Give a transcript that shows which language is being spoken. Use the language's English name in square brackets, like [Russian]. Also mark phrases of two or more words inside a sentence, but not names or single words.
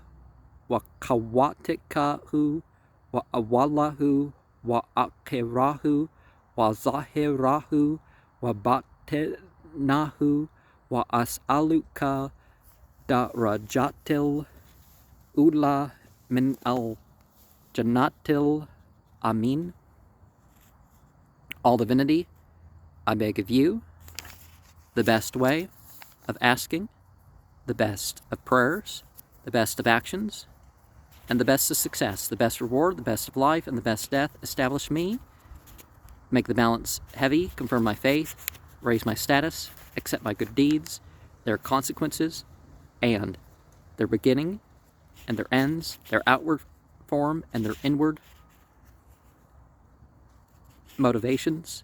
[Arabic] وخواتمه وأوله وآخره وظاهره وباطنه وأسألك الدرجات العلى من الجنة آمين. [English] All divinity, I beg of you the best way of asking, the best of prayers, the best of actions, and the best of success, the best reward, the best of life, and the best death. Establish me, make the balance heavy, confirm my faith, raise my status, accept my good deeds, their consequences, and their beginning, and their ends, their outward form, and their inward motivations.